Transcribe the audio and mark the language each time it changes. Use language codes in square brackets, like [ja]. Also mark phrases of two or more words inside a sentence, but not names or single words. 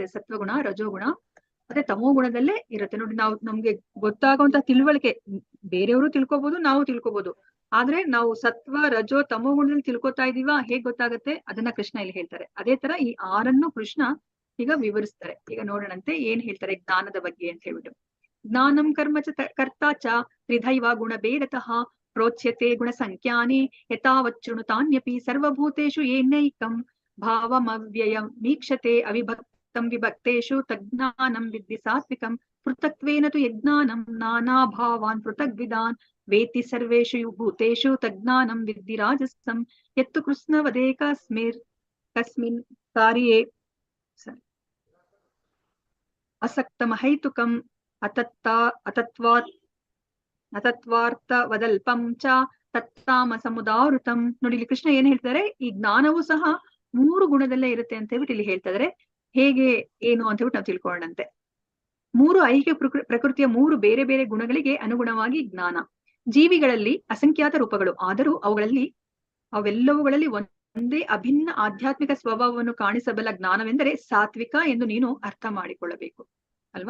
[kn] ಸತ್ವಗುಣ, ರಜೋಗುಣ ಮತ್ತೆ ತಮೋ ಗುಣದಲ್ಲೇ ಇರುತ್ತೆ. ನೋಡಿ, ನಮ್ಗೆ ಗೊತ್ತಾಗುವಂತ ತಿಳುವಳಿಕೆ ಬೇರೆಯವರು ತಿಳ್ಕೊಬಹುದು, ನಾವು ತಿಳ್ಕೊಬಹುದು. ಆದ್ರೆ ನಾವು ಸತ್ವ, ರಜೋ, ತಮೋ ಗುಣದಲ್ಲಿ ತಿಳ್ಕೊತಾ ಇದೀವ, ಹೇಗ್ ಗೊತ್ತಾಗತ್ತೆ ಅದನ್ನ ಕೃಷ್ಣ ಇಲ್ಲಿ ಹೇಳ್ತಾರೆ. ಅದೇ ತರ ಈ 6 ಕೃಷ್ಣ ಈಗ ವಿವರಿಸ್ತಾರೆ. ಈಗ ನೋಡೋಣಂತೆ ಏನ್ ಹೇಳ್ತಾರೆ ಜ್ಞಾನದ ಬಗ್ಗೆ ಅಂತ ಹೇಳ್ಬಿಟ್ಟು. [sa] ಜ್ಞಾನಂ ಕರ್ಮ ಚ ಕರ್ತಾ ಚ ತ್ರಿಧೈವ ಗುಣ ಭೇದತಃ ಪ್ರೋಚ್ಯತೆ ಗುಣ ಸಂಖ್ಯಾನಿ ಯಥಾವಚ್ಚೃಣುತಾನ್ಯಪಿ ಸರ್ವಭೂತೇಷು ಏನೈಕಂ ಭಾವಮವ್ಯಯಂ ವೀಕ್ಷತೆ ಅವಿಭಕ್ತಂ ವಿಭಕ್ತೇಷು ತಜ್ಞಾನಂ ವಿದ್ಧಿ ಸಾತ್ವಿಕಂ ಪೃಥಕ್ತ್ವೇನ ತು ಯಜ್ಞಾನಂ ನಾನಾ ಭಾವಾನ್ ಪೃಥಗ್ವಿದಾನ್ ವೇತಿ ಸರ್ವೇಷು ಭೂತೇಷು ತಜ್ಞಾನಂ ವಿದ್ಧಿ ರಾಜಸಂ ಯತ್ತು ಕಸ್ಮಿನ್ ಕಾರ್ಯೇ ಅಸಕ್ತಮಹೈತುಕಂ ಅತತ್ವಾರ್ಥವದಲ್ಪಂ ಚ ತತ್ತಾಮಸಮುದಾವೃತಂ. [kn] ನೋಡಿ, ಇಲ್ಲಿ ಕೃಷ್ಣ ಏನ್ ಹೇಳ್ತಾರೆ, ಈ ಜ್ಞಾನವೂ ಸಹ 3 ಗುಣದಲ್ಲೇ ಇರುತ್ತೆ ಅಂತ ಹೇಳ್ಬಿಟ್ಟು ಇಲ್ಲಿ ಹೇಳ್ತಾ ಇದಾರೆ. ಹೇಗೆ ಏನು ಅಂತ ಹೇಳ್ಬಿಟ್ಟು ನಾವು ತಿಳ್ಕೊಳ್ಳೋಣಂತೆ. 3 ಐಹಿಕ ಪ್ರಕೃತಿಯ 3 ಬೇರೆ ಬೇರೆ ಗುಣಗಳಿಗೆ ಅನುಗುಣವಾಗಿ ಜ್ಞಾನ. ಜೀವಿಗಳಲ್ಲಿ ಅಸಂಖ್ಯಾತ ರೂಪಗಳು, ಆದರೂ ಅವೆಲ್ಲವುಗಳಲ್ಲಿ ಒಂದೇ ಅಭಿನ್ನ ಆಧ್ಯಾತ್ಮಿಕ ಸ್ವಭಾವವನ್ನು ಕಾಣಿಸಬಲ್ಲ ಜ್ಞಾನವೆಂದರೆ ಸಾತ್ವಿಕ ಎಂದು ನೀನು ಅರ್ಥ ಮಾಡಿಕೊಳ್ಳಬೇಕು ಅಲ್ವಾ.